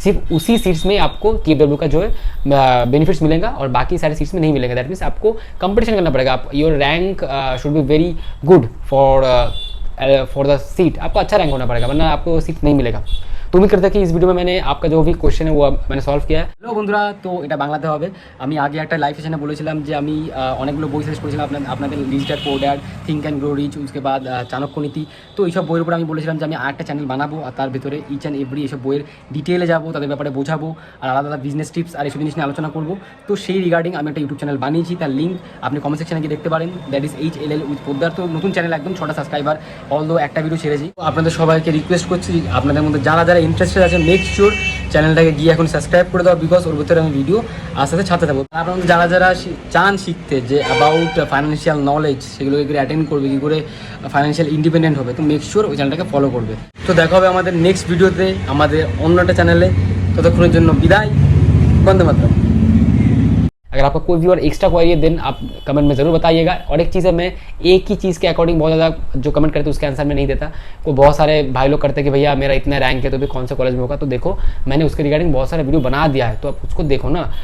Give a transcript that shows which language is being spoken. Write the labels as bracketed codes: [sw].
[hi] सिर्फ उसी सीट्स में आपको TFW का जो है बेनिफिट्स मिलेगा और बाकी सारे सीट्स में नहीं मिलेगा। [en] that means [hi] आपको कंपटीशन करना पड़ेगा। [en] आप your rank should be very good for the seat. [hi] आपको अच्छा रैंक होना पड़ेगा, वरना आपको सीट नहीं मिलेगा। तो उम्मीद करते हैं कि इस वीडियो में मैंने आपका जो भी क्वेश्चन है वो मैंने सॉल्व किया है। [bn] হ্যালো বন্ধুরা, তো এটা বাংলাতে হবে। আমি আগে একটা লাইভ সেশনে বলেছিলাম যে আমি অনেকগুলো বই সাজেস্ট করেছিলাম আপনাদের, rich dad poor dad, think and grow rich, [hi] उसके बाद [bn] চাণক্য নীতি। তো এইসব বইয়ের উপরে আমি বলেছিলাম যে আমি আরেকটা চ্যানেল বানাবো আর তার ভিতরে ইচ অ্যান্ড এভরি এইসব বইয়ের ডিটেলে যাবো, তাদের ব্যাপারে বোঝাবো আর আলাদা আলাদা বিজনেস টিপস আর এইসব জিনিস নিয়ে আলোচনা করবো। তো সেই রিগার্ডিং আমি একটা ইউটিউব চ্যানেল বানিয়েছি, তার লিঙ্ক আপনি কমেন্ট সেকশনে গিয়ে দেখতে পারেন। That is HLL with Poddar. তো নতুন চ্যানেল, একদম 6টা সাবস্ক্রাইবার, অলদো একটা ভিডিও ছেড়েছি। তো আপনাদের সবাইকে রিকোয়েস্ট করছি, আপনাদের মধ্যে যারা যারা ইন্টারেস্টেড আছে মেক শিওর চ্যানেলটাকে গিয়ে এখন সাবস্ক্রাইব করে দাও, বিকজ ওর ভিতরে আমি ভিডিও আস্তে আস্তে ছাড়তে থাকবো। কারণ যারা যারা চান শিখতে যে অ্যাবাউট ফাইন্যান্সিয়াল নলেজ, সেগুলোকে করে অ্যাটেন্ড করবে, কী করে ফাইন্যান্সিয়াল ইন্ডিপেন্ডেন্ট হবে, তো মেক শিওর ওই চ্যানেলটাকে ফলো করবে। তো দেখা হবে আমাদের নেক্সট ভিডিওতে আমাদের অন্য একটা চ্যানেলে। ততক্ষণের জন্য বিদায়, বন্দে মাতরম। [hi] अगर आपका कोई भी और एक्स्ट्रा क्वेरी है देन आप कमेंट में ज़रूर बताइएगा। और एक चीज़ है, मैं एक ही चीज़ के अकॉर्डिंग बहुत ज़्यादा जो कमेंट करते हैं उसके आंसर में नहीं देता। को बहुत सारे भाई लोग करते हैं कि भैया मेरा इतना रैंक है तो भी कौन से कॉलेज में होगा। तो देखो मैंने उसके रिगार्डिंग बहुत सारे वीडियो बना दिया है, तो आप उसको देखो ना।